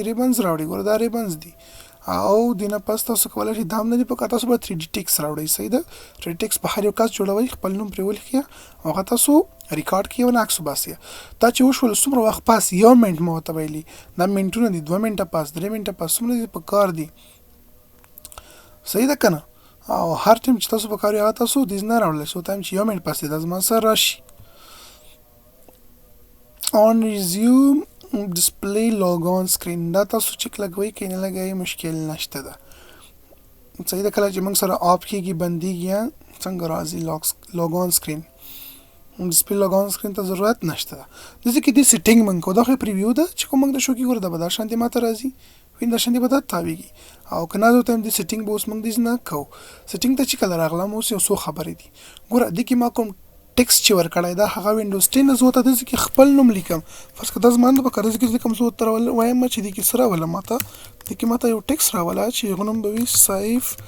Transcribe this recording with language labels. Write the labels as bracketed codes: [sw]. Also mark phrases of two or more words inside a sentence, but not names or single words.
[ps] ریبنز راوړئ ګوره دا ریبنز دي او دینه پس تاسو کولی شئ دا هم نه دي پکار تاسو به 3D ټیکس راوړئ صحیح ده 3D ټیکس په هر یو کس جوړوئ خپل نوم پرې ولیکئ او هغه تاسو ریکارډ کړئ او عکس وباسئ دا چې وشول څومره وخت پاس یو منټ مو ورته ویلي دا منټونه دي 2 منټه پاس 3 منټه پاس څومره دي پکار دي صحیح ده که نه او هر ټایم چې تاسو پکار وي هغه تاسو دیز نه راوړلی څو ټایم چې یو منټ پاس دی دا زما سره راشي [en] on resume display log on screen [ps] دا تاسو چې لګوئ که نه لګوئ مشکل نشته ده صحیح ده کله چې موږ سره آف کېږي بندېږي یا څنګه راځي [en] log on screen display log on screen [ps] ته ضرورت نشته ده داسې کې دې سیټینګ موږ کوو دا خو پریویو ده چې کوم موږ د شو کې ګوره دا به دا شانتې ماته راځي وین دا شانتې به دا تاویږي او که نه ځو ټایم دې سیټینګ به اوس موږ دې نه کوو سیټینګ ته چې کله راغلم اوس یو څو خبرې دي ګوره دې کې ما کوم ټیکس چې ورکړی دا هغه وینډوز 10 زه ورته داسې کې خپل نوم لیکم فرض که دا زما نه پکار داسې کې لیکم زه ورته وایم چې دې کې څه راوله ماته دې کې ماته یو ټیکس راوله چې هغه نوم به وي سیف